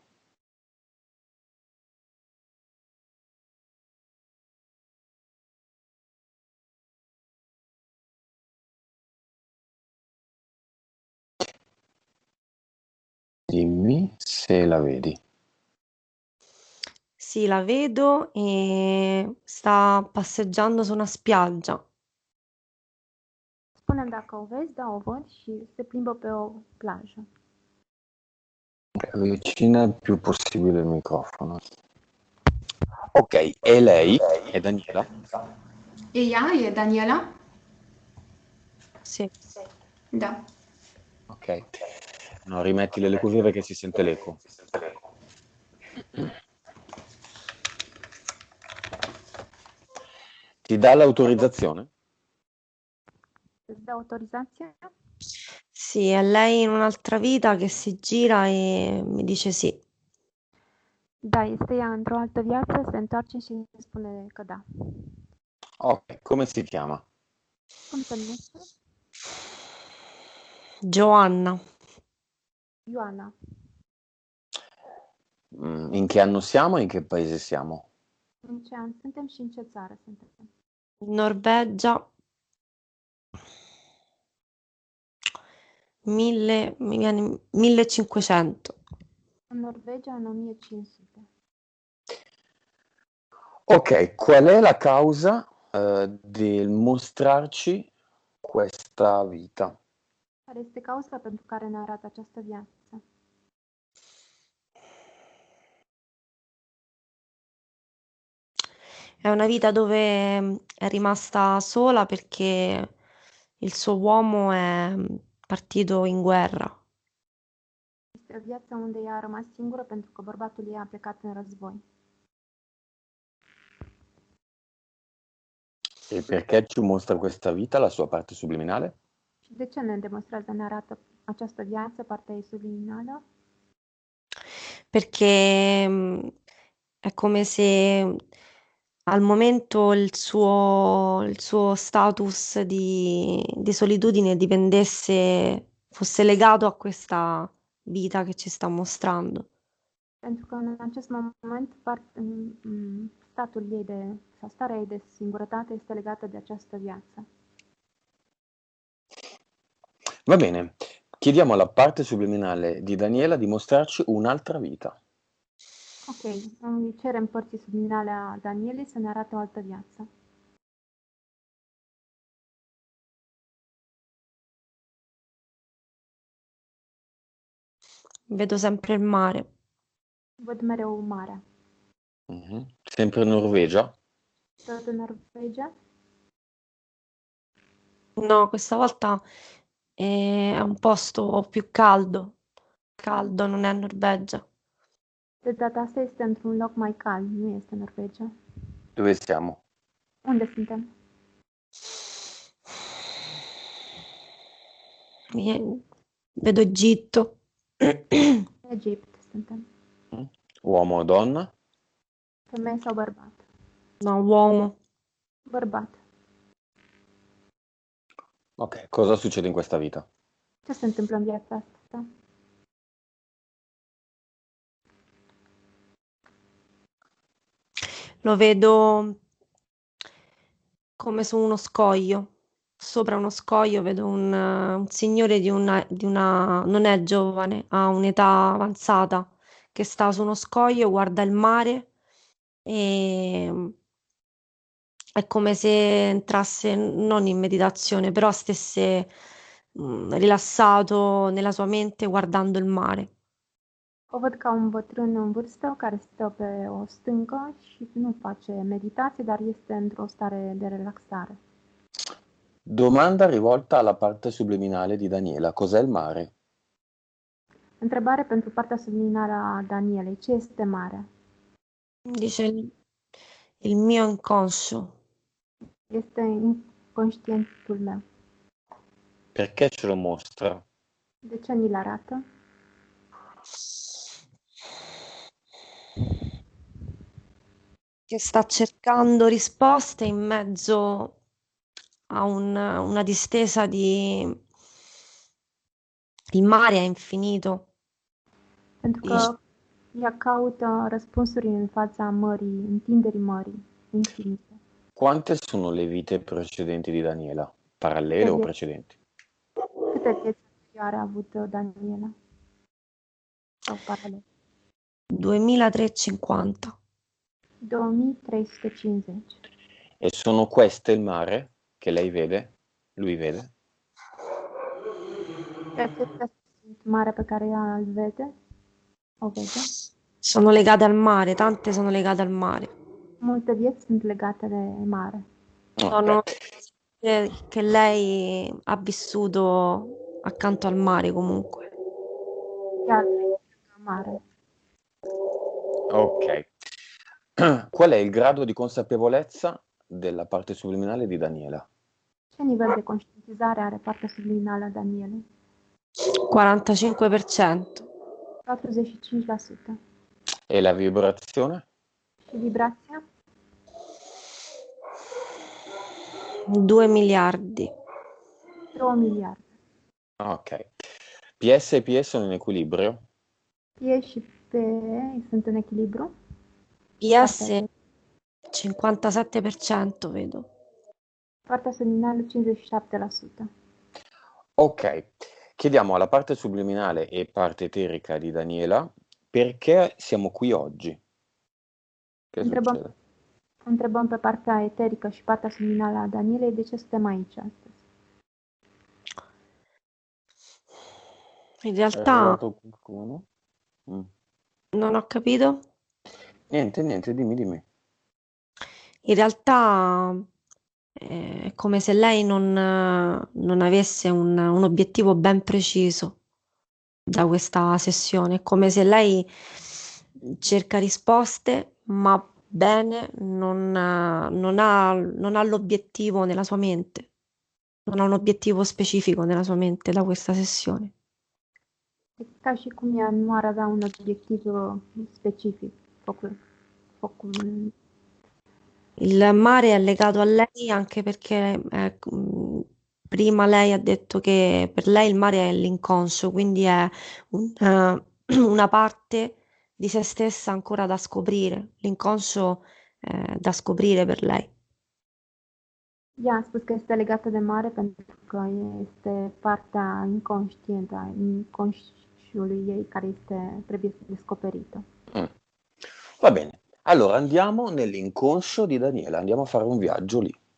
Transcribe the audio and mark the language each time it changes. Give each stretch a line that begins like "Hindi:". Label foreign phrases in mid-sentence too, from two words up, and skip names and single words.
Italian: Dimmi se la vedi. Sì, la vedo e sta passeggiando su una spiaggia.
Romanian: Spune-mi dacă o vezi, da, o văd și se plimbă pe o plajă.
Italian: Avvicina il più possibile il microfono. Ok, e lei? È Daniela?
Romanian: E ea? E Daniela?
Italian: Sì.
Romanian: Da.
Italian: Ok. No, rimettile le cuffie perché si sente l'eco. Ti dà l'autorizzazione?
Romanian: Îți dă autorizația?
Italian: Sì, è lei in un'altra vita che si gira e mi dice sì.
Romanian: Da, este ea într-o altă viață, se întoarce și îmi spune că da.
Italian: Ok, come si chiama?
Romanian: Cum se numește?
Italian: Giovanna,
Romanian: Ioana.
Italian: In che anno siamo e in che paese siamo?
Romanian: În ce an suntem și în ce țară suntem?
Italian: Norvegia, 1500.
Romanian: În Norvegia, în 1500.
Italian: Ok, qual è la causa del mostrarci questa vita?
Romanian: Care este cauza pentru care ne arată această viață?
Italian: È una vita dove è rimasta sola perché il suo uomo è partito in guerra.
Romanian: Este o viață unde ea a rămas singură pentru că bărbatul ei a plecat în război.
Italian: E perché ci mostra questa vita, la sua parte subliminale?
Romanian: Și de ce ne demonstrează, ne arată această viață, partea ei subliminală?
Italian: Perché è come se al momento il suo status di solitudine fosse legato a questa vita che ci sta mostrando.
Romanian: Pentru că în acest moment statul ei sau starea ei de singurătate este legată de această viață.
Italian: Va bene, chiediamo alla parte subliminale di Daniela di mostrarci un'altra vita.
Romanian: Ok, îi cerem părții subliminale a Danielei să ne arate o altă viață.
Italian: Vedo sempre il mare.
Romanian: Văd mereu marea.
Italian: Sempre in Norvegia?
Romanian: Tot în Norvegia?
Italian: No, questa volta è un posto più caldo. Caldo, non è Norvegia.
Romanian: De data asta este într-un loc mai cald, nu este Norvegia.
Italian: Dove siamo?
Romanian: Unde suntem?
Italian: Vedo Egitto.
Romanian: Egipt suntem.
Italian: Uomo o donna?
Romanian: Femeie sau bărbat?
Italian: No, uomo.
Romanian: Bărbat.
Italian: Ok, cosa succede in questa vita?
Romanian: Ce se întâmplă în viața asta?
Italian: Lo vedo come su uno scoglio. Sopra uno scoglio vedo un signore non è giovane, ha un'età avanzata, che sta su uno scoglio, guarda il mare e è come se entrasse non in meditazione, però stesse rilassato nella sua mente guardando il mare.
Romanian: O văd ca un bătrân în vârstă care stă pe o stâncă și nu face meditație, dar este într-o stare de relaxare.
Italian: Domanda rivolta alla parte subliminale di Daniela. Cos'è il mare?
Romanian: Întrebare pentru partea subliminară a Danielei. Ce este marea?
Italian: Dice il mio inconscio.
Romanian: Este inconștientul meu.
Italian: Perché ce lo mostra?
Romanian: De ce ni-l arată?
Italian: Che sta cercando risposte in mezzo a una distesa di mare a infinito.
Romanian: Pentru că ea caută răspunsuri în fața mării, întinderii mării, infinite.
Italian: Quante sono le vite precedenti di Daniela? Parallele o precedenti?
Romanian: Câte vieți anterioare a avut Daniela? Sau paralel?
Italian: 2350.
Romanian: 2350.
Italian: E sono queste il mare che lei vede? Lui vede?
Romanian: Și acestea sunt marea pe care ea îl vede? O vede?
Italian: Sono legate al mare, tante sono legate al mare.
Romanian: Multe vieți sunt legate de mare.
Italian: Sono che lei ha vissuto accanto al mare comunque.
Romanian: Ea mare.
Italian: Ok. Qual è il grado di consapevolezza della parte subliminale di Daniela?
Romanian: Ce nivel de conștientizare are partea subliminală a Danielei?
Italian: 45%.
Romanian: 45%.
Italian: E la vibrazione?
Romanian: Și vibrația?
Italian: 2 miliardi.
Romanian: 2 miliarde.
Italian: Ok. PS e PS sono in equilibrio?
Romanian: P și P sunt în echilibru?
Italian: PS 57% vedo.
Romanian: Partea subliminală 57%.
Italian: Ok. Chiediamo alla parte subliminale e parte eterica di Daniela perché siamo qui oggi. Che succede?
Romanian: Întrebăm pe partea eterică și partea subliminală a Danielei de ce suntem aici astăzi.
Italian: In È realtà arrivato qualcuno? non ho capito. Niente, dimmi. In realtà è come se lei non avesse un obiettivo ben preciso da questa sessione. È come se lei cerca risposte, ma bene non ha l'obiettivo nella sua mente. Non ha un obiettivo specifico nella sua mente da questa sessione.
Romanian: E ca și cum ea nu ar avea un obiectiv specific
Italian: Il mare è legato a lei anche perché prima lei ha detto che per lei il mare è l'inconscio, quindi è una parte di se stessa ancora da scoprire. L'inconscio è da scoprire per lei.
Romanian: Ea a spus că este legată de mare pentru că este partea inconștientă a inconsciului ei care trebuie să descoperită.
Italian: Va bene. Allora andiamo nell'inconscio di Daniela, andiamo a fare un viaggio lì.